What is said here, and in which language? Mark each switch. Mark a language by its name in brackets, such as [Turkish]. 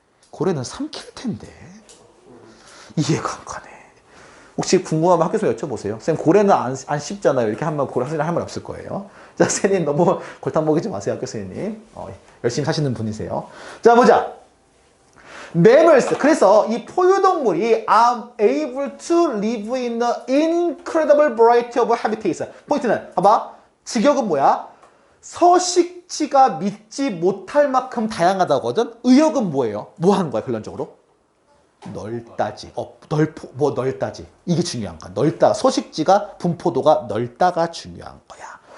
[Korean] 고래는 삼킬 텐데. 이해가 안 가네. 혹시 궁금하면 학교에서 여쭤보세요. 쌤, 고래는 안 씹잖아요. 이렇게 하면 고래 학생이 할 말 없을 거예요. 자, 선생님 너무 골탕 먹이지 마세요, 학교 선생님. 열심히 사시는 분이세요. 자, 보자. mammals. 그래서 이 포유동물이 [English] are able to live in an incredible variety of habitats. [Korean] 포인트는 봐봐. 직역은 뭐야? 서식지가 믿지 못할 만큼 다양하다거든. 의역은 뭐예요? 뭐 하는 거야, 결론적으로? 넓다지. 넓다지. 이게 중요한 거야. 넓다. 서식지가 분포도가 넓다가 중요한 거야.